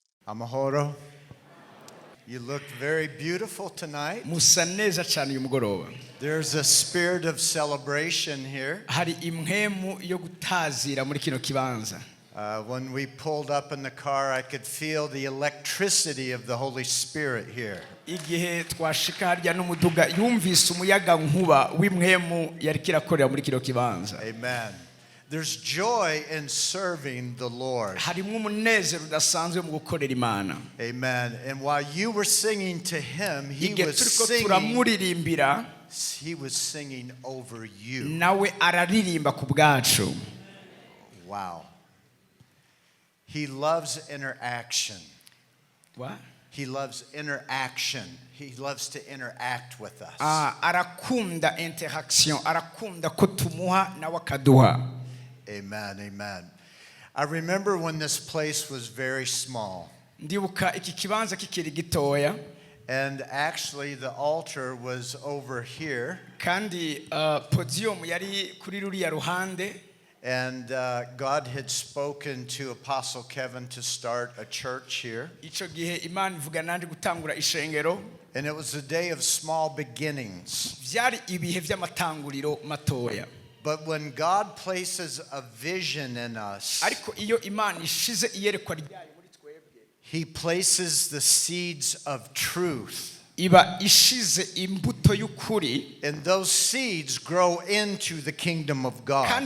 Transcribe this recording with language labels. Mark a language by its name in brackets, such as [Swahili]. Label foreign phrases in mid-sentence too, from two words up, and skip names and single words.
[Rundi] Amahoro. [English] You look very beautiful tonight. [Rundi] Musa neza cyane uyu mugoroba. [English] There's a spirit of celebration here. [Rundi] Hari imhemu yo gutazira muri kino kibanza. [English] When we pulled up in the car, I could feel the electricity of the Holy Spirit here. [Rundi] Igihe twashika harya n'umuduga yumvise umuyaga nkuba w'imhemu yari kirakorera muri kino kibanza. Amen. [English] There's joy in serving the Lord. [Rundi] Harimo umunezero udasanzwe mu gukorera Imana. Amen. [English] And while you were singing to him, he was singing over you. [Rundi] Nawe araririmba ku bwacu. [English] Wow. He loves interaction. What? He loves interaction. He loves to interact with us. [Rundi] Arakunda interaction, arakunda ko tumuha nawe akaduha. Amen, amen. [English] I remember when this place was very small. [Rundi] Ndibuka iki kibanza kikiri gitoya. [English] And actually the altar was over here. [Rundi] Kandi podium yari kuri ruriya ruhande. [English] And God had spoken to Apostle Kevin to start a church here. [Rundi] Ico gihe Imana ivuga nandi gutangura ishengero. [English] And it was a day of small beginnings. [Rundi] Vyari ibihe vy'amatanguriro matoya. [English] But when God places a vision in us, He places the seeds of truth. And those seeds grow into the kingdom of God.